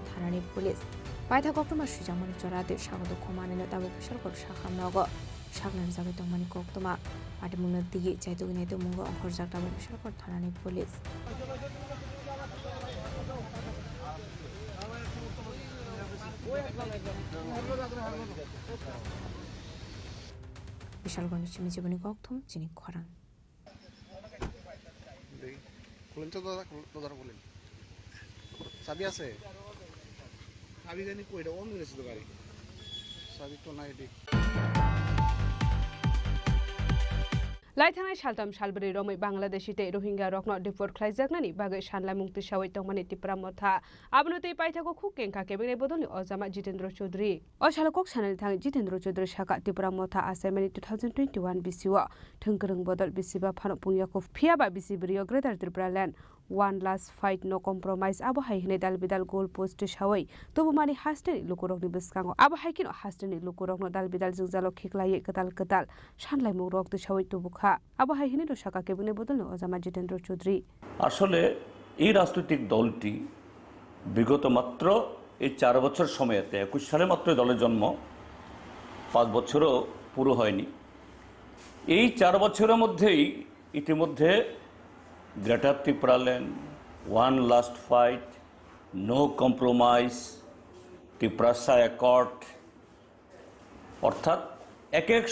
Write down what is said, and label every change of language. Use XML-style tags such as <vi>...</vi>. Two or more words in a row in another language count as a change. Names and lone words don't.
<trp>thanani police paitha koktuma sujamani chorate sagodo khumane no tabo bishalgor shakham nogo shaklan jabe tongmani koktuma pati muno digi chaitugine to mungo onkhor jak tabo bishalgor thanani police bishalgor ni chimi jiboni koktum Chini Khorang</trp> <bn>খুলেন তো দাদা বলেন চাবি আছে চাবি জানি কইটা অন হয়েছে তো গাড়ি চাবি তো নাই ঠিক</bn> <trp>Laithanai shaltam shalbari romai Bangladeshi te Rohingya rokno deport khlaijaknani bagai sanlai mukti sawai tongmani Tripura motha abnotei paithako khuk kengkha kebene bodolni ojama Jitendra Chaudhary o salokok sanali thang Jitendra Chaudhary saka Tripura motha asaimani 2021 BCO thungkrung bodol bisiba phano pungyako phiaba bisibrio</trp> <en>Greater Tripura land one last fight no compromise</en> <trp>abo haihine dal bidal</trp> <en>goal post</en> <trp>sawai tobu mani hasteni lukurokni biskango abo haikino hasteni lukurokno dal bidal jingjalo khiklai ketal sanlai mukrok tu sawai tobukha abo haihine do saka kebune bodolni ojama Jitendra Chaudhary</trp> <bn>আসলে এই রাজনৈতিক দলটি বিগত মাত্র এই 4 বছর সময়তে 21 সালে মাত্র দলের জন্ম 5 বছরও পুরো হয়নি এই 4 বছরের মধ্যেই ইতিমধ্যে</bn> <en>Greater Tripura land one last fight no compromise</en> <bn>ত্রিপুরা অ্যাকর্ড অর্থাৎ এক এক</bn>